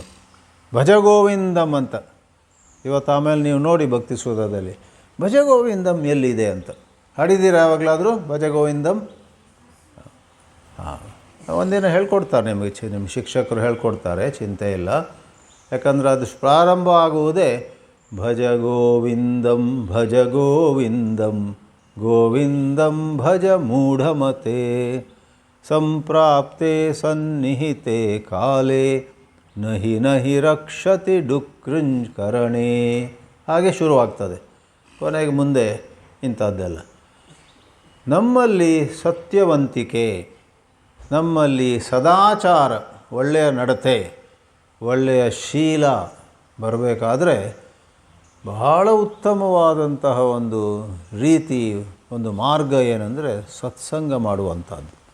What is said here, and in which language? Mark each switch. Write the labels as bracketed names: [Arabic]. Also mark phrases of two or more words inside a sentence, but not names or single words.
[Kannada] ಭಜಗೋವಿಂದಂ ಅಂತ ಇವತ್ತು ಆಮೇಲೆ ನೀವು ನೋಡಿ ಭಕ್ತಿ ಸೂದಾದಲ್ಲಿ ಭಜಗೋವಿಂದಂ ಎಲ್ಲಿದೆ ಅಂತ. ಹಾಡಿದ್ದೀರಾ ಯಾವಾಗಲಾದರೂ ಭಜಗೋವಿಂದಂ? ಹಾಂ, ಒಂದಿನ ಹೇಳ್ಕೊಡ್ತಾರೆ ನಿಮಗೆ, ನಿಮ್ಮ ಶಿಕ್ಷಕರು ಹೇಳ್ಕೊಡ್ತಾರೆ, ಚಿಂತೆ ಇಲ್ಲ. ಯಾಕಂದರೆ ಅದು ಪ್ರಾರಂಭ ಆಗುವುದೇ [Sanskrit] ಭಜ ಗೋವಿಂದಂ ಭಜ ಗೋವಿಂದಂ ಗೋವಿಂದಂ ಭಜ ಮೂಢಮತೆ ಸಂಪ್ರಾಪ್ತೆ ಸನ್ನಿಹಿತೆ ಕಾಲೇ ನಹಿ ನಹಿ ರಕ್ಷತಿ ಡುಕೃಂಕರಣೆ. [Kannada] ಹಾಗೆ ಶುರುವಾಗ್ತದೆ. ಕೊನೆಗೆ ಮುಂದೆ ಇಂಥದ್ದೆಲ್ಲ. ನಮ್ಮಲ್ಲಿ ಸತ್ಯವಂತಿಕೆ, ನಮ್ಮಲ್ಲಿ ಸದಾಚಾರ, ಒಳ್ಳೆಯ ನಡತೆ, ಒಳ್ಳೆಯ ಶೀಲ ಬರಬೇಕಾದ್ರೆ ಬಹಳ ಉತ್ತಮವಾದಂತಹ ಒಂದು ರೀತಿ, ಒಂದು ಮಾರ್ಗ ಏನಂದರೆ ಸತ್ಸಂಗ ಮಾಡುವಂಥದ್ದು.